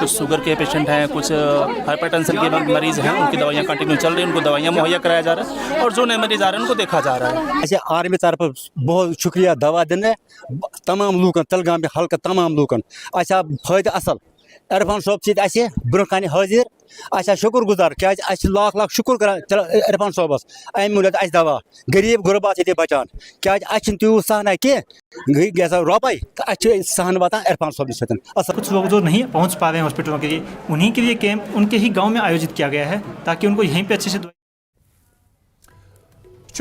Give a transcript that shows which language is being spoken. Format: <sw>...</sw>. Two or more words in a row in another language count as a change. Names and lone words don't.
<hi>कुछ शुगर के पेशेंट हैं, कुछ हाइपरटेंशन के मरीज़ हैं, उनकी दवाइयाँ कंटिन्यू चल रही हैं, उनको दवाइयाँ मुहैया कराया जा रहा है। और जो नए मरीज़ आ रहे हैं उनको देखा जा रहा है।</hi> <ks>ऐसे आर्मी तरफ बहुत शुक्रिया दवा देने तमाम लूकन तलगाम हल्का तमाम लूकन अच्छा फायदा असल इरफान साहब सह ब्रोह कन हाजिर अच्छा शुक्र गुजार क्या लाख लाख शुक्र कर इरफान साहबस अम मूल दवा गरीब गुरबात ये बचान क्या तूत सहना कह रोपे तो सहन वातान इरफान साहब सत।</ks> <hi>कुछ लोग जो नहीं पहुंच पा रहे हैं हॉस्पिटलों के लिए, उन्हीं के लिए कैंप उनके ही गाँव में आयोजित किया गया है ताकि उनको यहीं पर अच्छे से</hi>